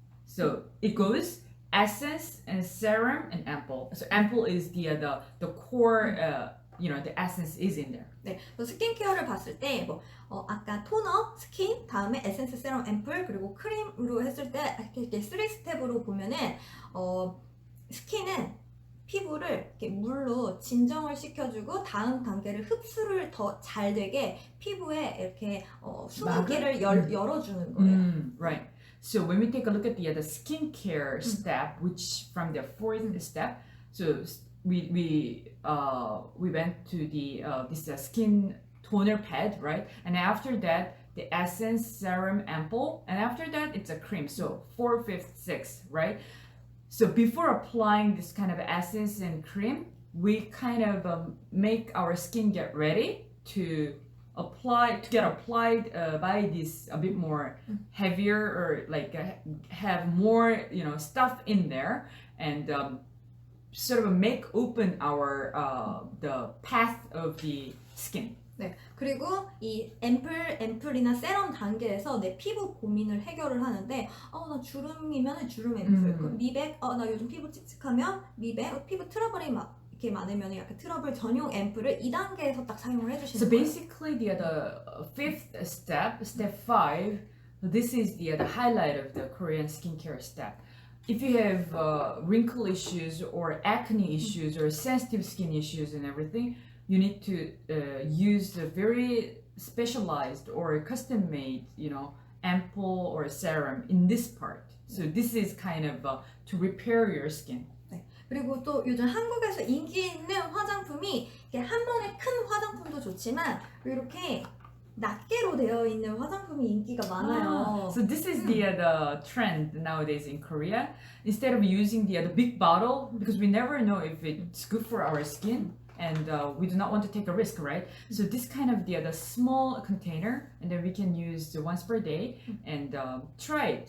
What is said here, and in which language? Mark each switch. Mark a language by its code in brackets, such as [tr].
[en] So it goes essence and serum and ample. So ample is the core. The essence is in there. [ko] 네, 스킨케어를 봤을 때 아까 토너, 스킨, 다음에 에센스, 세럼, 앰플 그리고 크림으로 했을 때 이렇게 3스텝으로 보면은 스킨은 피부를 이렇게 물로 진정을 시켜주고 다음 단계를 흡수를 더 잘 되게 피부에 이렇게 수증기를 열어주는 거예요. [en] Right. So when we take a look at the skincare step, which from the fourth step, so we went to the this skin toner pad, right? And after that, the essence, serum, ample, and after that it's a cream. So 4, 5th, 6th, right? So before applying this kind of essence and cream, we kind of make our skin get ready to get applied by this a bit more heavier or like have more stuff in there and sort of make open our the path of the skin. [ko] 네, 그리고 이 앰플이나 세럼 단계에서 내 피부 고민을 해결을 하는데 나 주름이면 주름 앰플 그럼 미백 나 요즘 피부 칙칙하면 미백 피부 트러블이 이렇게 많으면 약간 트러블 전용 앰플을 2단계에서 딱 사용을 해주시는 [en] So [ko] 거예요. [en] basically the fifth step, step 5, this is the highlight of the Korean skincare step. If you have wrinkle issues or acne issues or sensitive skin issues and everything, you need to use a very specialized or custom-made, ampoule or serum in this part. So this is kind of to repair your skin. [ko] 네. 그리고 또 요즘 한국에서 인기 있는 화장품이 이렇게 한 번에 큰 화장품도 좋지만 이렇게 낱개로 되어 있는 화장품이 인기가 많아요. [en] So this is the trend nowadays in Korea. Instead of using the big bottle, because we never know if it's good for our skin, and we do not want to take a risk, right? So this kind of the small container, and then we can use once per day and try it.